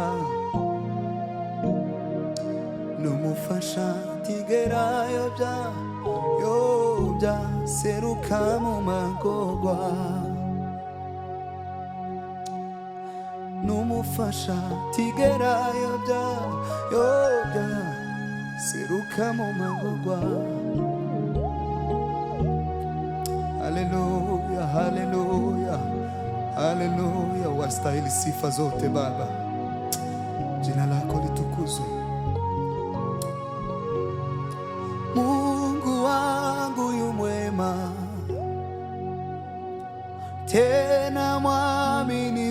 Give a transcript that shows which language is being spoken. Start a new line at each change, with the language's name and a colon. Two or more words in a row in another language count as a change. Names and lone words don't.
Rundi: N'umufasha ntigera yobya, yobya seruka mu magorwa. N'umufasha ntigera yobya, yobya seruka mu magorwa. Haleluya, haleluya, haleluya.
Swahili: Wastahili sifa zote Baba, jina lako litukuzwe. Mungu wangu yu mwema, tena mwaminifu.